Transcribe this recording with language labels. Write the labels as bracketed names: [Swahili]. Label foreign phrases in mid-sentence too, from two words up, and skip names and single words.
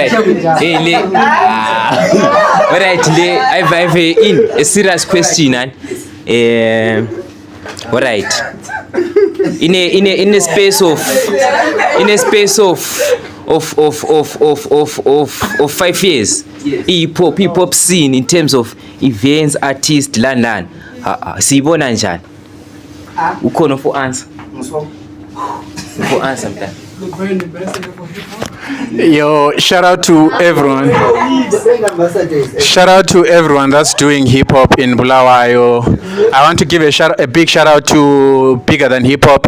[English] Alright, I have a serious question. Alright. In a space of 5 years, hip hop scene in terms of events, artists, land. [North Ndebele] Sibona njani? Ukhona [English] for answer. For answer mntana. Yo, shout out to everyone. Shout out to everyone that's doing hip hop in Bulawayo. I want to give a big shout out to Bigger Than Hip Hop.